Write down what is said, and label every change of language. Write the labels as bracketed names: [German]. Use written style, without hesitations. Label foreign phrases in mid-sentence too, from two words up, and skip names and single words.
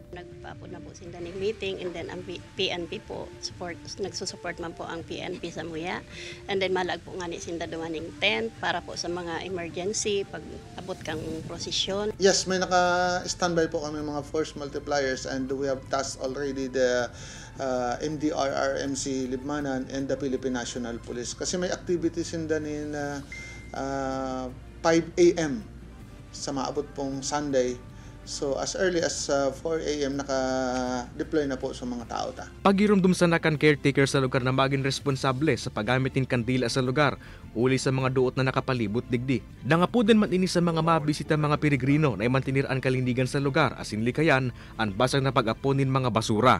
[Bikol] Nagpapo na po sinda ng meeting and then ang PNP po, nagsusupport man po ang PNP sa Muya. And then malag po nga ni sinda dumaning tent para po sa mga emergency pag abot kang prosesyon. [English] Yes, may naka-standby po kami mga force multipliers and we have tasked already the MDRRMC Libmanan and the Philippine National Police. [Bikol] Kasi may activities sinda ni 5 a.m. sa maabot pong [English] Sunday. So as early as 4 a.m. [Bikol] naka-deploy na po sa mga tao ta. Pagirumdum sa nakan caretaker sa lugar na maging responsable sa paggamitin kandila sa lugar, uli sa mga duot na nakapalibot digdi. Nangapudan man ini sa mga mabisita mga peregrino na imantinir ang kalindigan sa lugar asin likayan ang basag na pag-aponin mga basura.